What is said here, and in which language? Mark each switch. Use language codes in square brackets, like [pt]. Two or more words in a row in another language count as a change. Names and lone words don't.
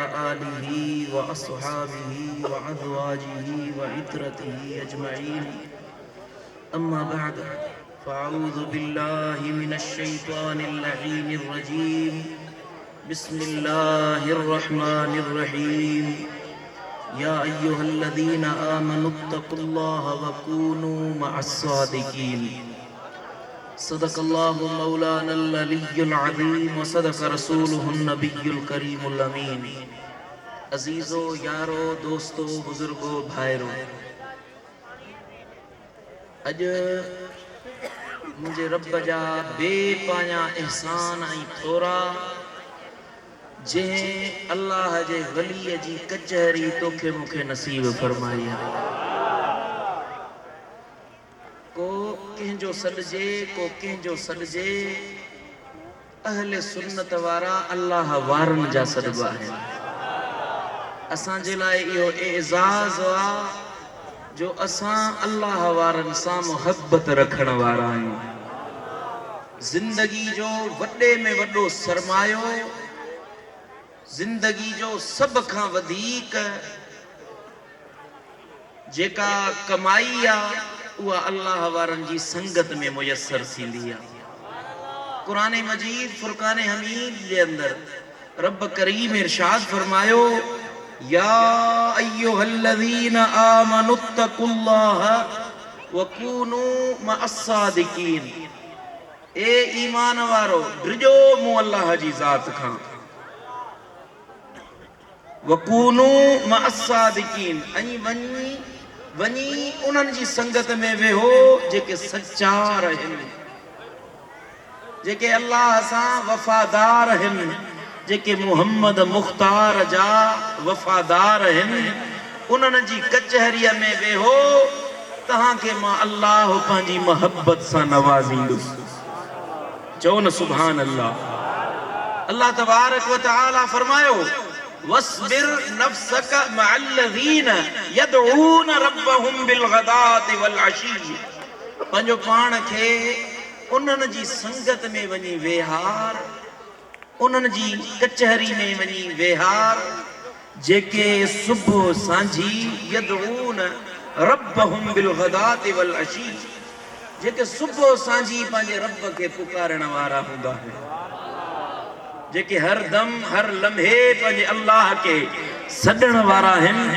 [ar] آله وأصحابه وأزواجه وعترته أجمعين أما بعد فأعوذ بالله من الشيطان اللعين الرجيم بسم الله الرحمن الرحيم يا أيها الذين آمنوا اتقوا الله وكونوا مع الصادقين. صدق الله مولانا العلي العظيم وصدق رسوله النبي الكريم الأمين. [sd] अजीज़ो यारो दोस्तो बुजुर्गो भाइरो, अज मुझे रब जा बेपाया एहसान आई थोरा जे अल्लाह जे वली जी कचहरी तोखे मुखे नसीब फरमाई है। को कंहिंजो सॾिजे को कंहिंजो सॾिजे, अहले सुन्नत वारा अल्लाह वारन जा सॾिबा आहिनि। असांजे लाइ इहो एज़ाज़ आहे जो असां अल्लाह वारन सां मोहब्बत रखण वारा आहियूं। ज़िंदगी जो वॾे में वॾो सरमायो, ज़िंदगी जो सभ खां वधीक जेका कमाई आहे उहा अल्लाह वारन जी संगत में मुयसर थींदी आहे। कुरान मजीद फुरकान हमीद जे अंदर रब करीम इरशाद फरमायो, [ar] يا أيها الذين آمنوا اتقوا الله وكونوا مع الصادقين. [sd] ए ईमान वारो डिजो मूं अल्लाह जी ज़ात खां, [ar] وكونوا مع الصادقين, [sd] ऐं वनी उन्हनि जी संगत में वेहो जेके सच्चा रहनि, जेके अल्लाह सां वफादार आहिनि, जेके मुहम्मद मुख्तार जा वफादार आहिनि। उन्हनि जी कचहरीअ में वेहो, तव्हांखे मां अल्लाह पंहिंजी मोहब्बत सां नवाज़ींदुसि। चओ न [ar] سبحان الله. الله تبارك وتعالى फरमायो, واصبر نفسك مع الذين يدعون ربهم بالغداة والعشي. [sd] पंहिंजो पाण खे उन्हनि जी संगत में वञी वेहार, उन्हनि जी कचहरी में वञी वेहार जेके सुबुह सांझी [ar] يدعون ربهم بالغداة والعشي, [sd] जेके सुबुह सांझी पंहिंजे रब खे पुकारण वारा हूंदा आहिनि, जेके हर दम हर लम्हे पंहिंजे अल्लाह के सॾण वारा आहिनि।